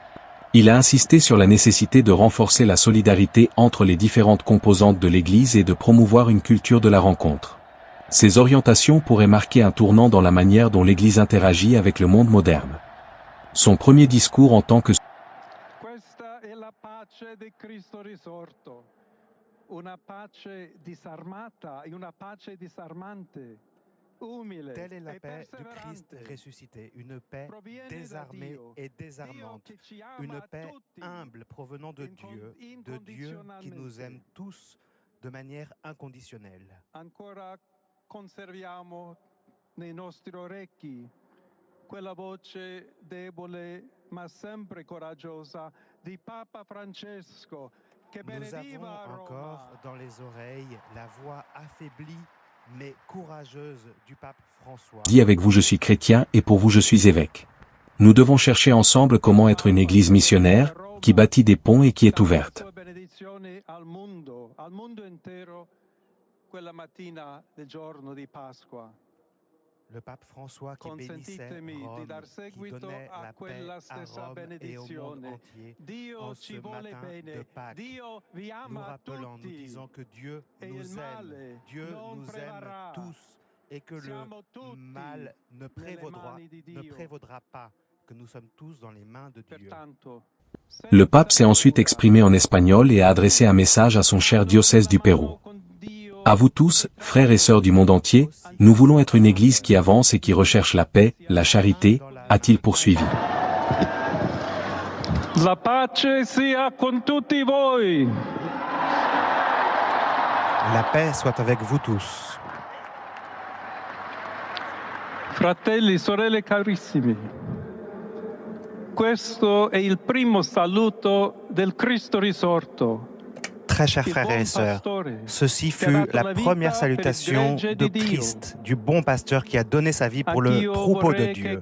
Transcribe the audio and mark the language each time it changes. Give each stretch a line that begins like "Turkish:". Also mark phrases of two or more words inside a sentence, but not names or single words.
French: Il a insisté sur la nécessité de renforcer la solidarité entre les différentes composantes de l'Église et de promouvoir une culture de la rencontre. Ces orientations pourraient marquer un tournant dans la manière dont l'Église interagit avec le monde moderne. Son premier discours en tant que
Italian: di Cristo risorto, una pace disarmata e una pace disarmante, umile.
French: Telle est la paix du Christ ressuscité, une paix désarmée et désarmante, une paix humble provenant de Dieu qui nous aime tous de manière inconditionnelle.
Italian: Ancora conserviamo nei nostri orecchi quella voce debole ma sempre coraggiosa di Papa Francesco che
French: Nous avons encore dans les oreilles la voix affaiblie mais courageuse du pape François. Dit avec vous je suis chrétien et pour vous je suis évêque. Nous devons chercher ensemble comment être une Église missionnaire, qui bâtit des ponts et qui est ouverte.
Italian: benedizione al mondo intero, quella mattina del giorno di Pasqua.
French: Le pape François qui bénissait Rome, qui donnait la paix à Rome et au monde entier en ce matin de Pâques, nous rappelant, nous disant que Dieu nous aime tous et que le mal ne prévaudra pas, que nous sommes tous dans les mains de Dieu. Le pape s'est ensuite exprimé en espagnol et a adressé un message à son cher diocèse du Pérou. À vous tous, frères et sœurs du monde entier, nous voulons être une église qui avance et qui recherche la paix, la charité, a-t-il poursuivi.
Italian: La pace sia con tutti voi.
French: La paix soit avec vous tous.
Italian: Fratelli, sorelle carissimi, questo è il primo saluto del Cristo risorto.
French: Très chers frères et sœurs, ceci fut la première salutation de Christ, du bon pasteur qui a donné sa vie pour le troupeau de Dieu.